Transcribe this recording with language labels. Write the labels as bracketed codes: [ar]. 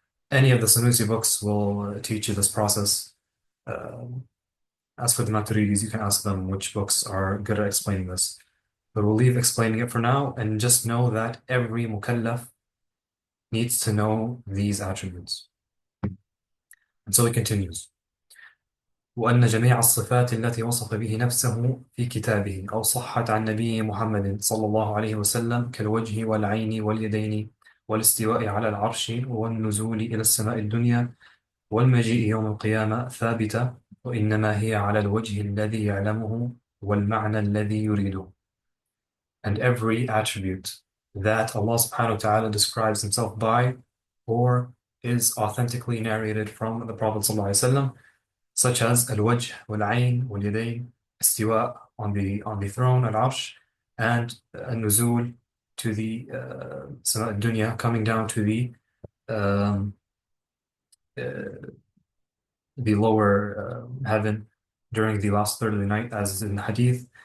[en] Any of the Sanusi books will teach you this process. As for the Maturidis, you can ask them which books are good at explaining this. But we'll leave explaining it for now, and just know that every mukallaf needs to know these attributes. And so he continues. [ar] وأن جميع الصفات التي وصف به نفسه في كتابه أو صحت عن نبيه محمد صلى الله عليه وسلم كالوجه والعين واليدين والاستواء على العرش والنزول إلى السماء الدنيا والمجيء يوم القيامة ثابتة وإنما هي على الوجه الذي يعلمه والمعنى الذي يريده. [en] And every attribute that Allah subhanahu wa ta'ala describes himself by or is authentically narrated from the Prophet sallallahu alaihi wasallam, such as al-wajh, wal-ayn, wal-yadayn, istiwa on the throne, al-arsh, and al-nuzul to the sama dunya, coming down to um, the lower heaven during the last third of the night, as is in the hadith,